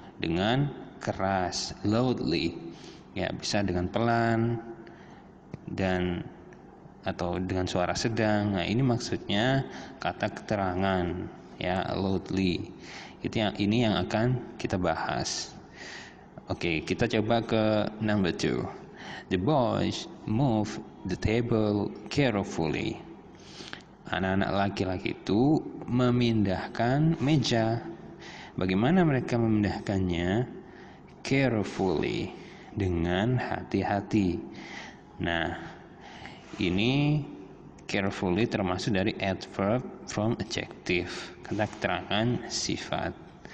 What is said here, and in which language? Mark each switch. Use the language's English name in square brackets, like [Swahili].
[Indonesian] Dengan keras, loudly. Ya, bisa dengan pelan dan atau dengan suara sedang. Nah, ini maksudnya kata keterangan ya, loudly. Ini yang akan kita bahas. Oke, kita coba ke number 2. [English] The boys move the table carefully. [Indonesian] Anak-anak laki-laki itu memindahkan meja. Bagaimana mereka memindahkannya? Carefully, dengan hati-hati. Nah, ini carefully termasuk dari [English] adverb from adjective, [Indonesian] kata keterangan sifat.